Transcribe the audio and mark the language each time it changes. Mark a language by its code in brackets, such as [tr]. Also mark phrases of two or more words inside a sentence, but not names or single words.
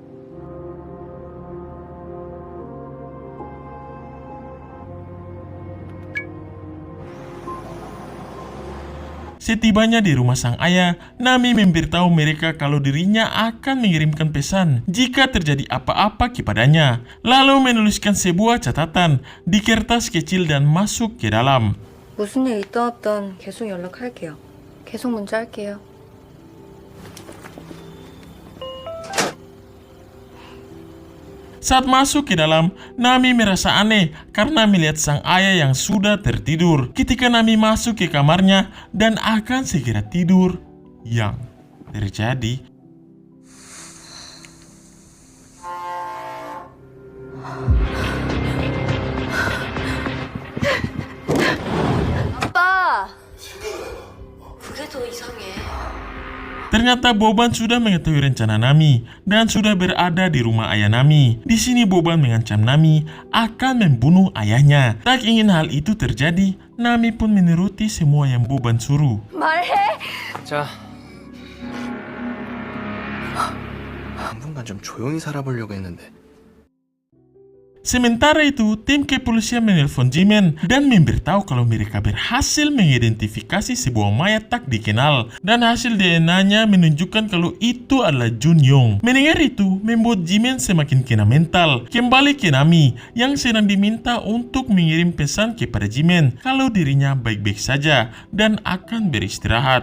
[id] Setibanya di rumah sang ayah, Nami memberitahu mereka kalau dirinya akan mengirimkan pesan jika terjadi apa-apa kepadanya. Lalu menuliskan sebuah catatan di kertas kecil dan masuk ke dalam. [ko] 무슨 일 있다 없던 계속 연락할게요. 계속 문자 할게요. [id] Saat masuk ke dalam, Nami merasa aneh karena melihat sang ayah yang sudah tertidur. Ketika Nami masuk ke kamarnya dan akan segera tidur, yang terjadi [ko] 아빠! 그게 더 이상해. [id] ternyata Boban sudah mengetahui rencana Nami dan sudah berada di rumah ayah Nami. Di sini Boban mengancam Nami akan membunuh ayahnya. Tak ingin hal itu terjadi, Nami pun menuruti semua yang Boban suruh. [ko] 말해! 자, 당분간 좀 조용히 살아보려고 했는데 [id] Sementara itu, tim kepolisian menelpon Jimin dan memberitahu kalau mereka berhasil mengidentifikasi sebuah mayat tak dikenal dan hasil DNA-nya menunjukkan kalau itu adalah Jun Yong. Mendengar itu, membuat Jimin semakin kena mental. Kembali ke Nami yang sedang diminta untuk mengirim pesan kepada Jimin kalau dirinya baik-baik saja dan akan beristirahat.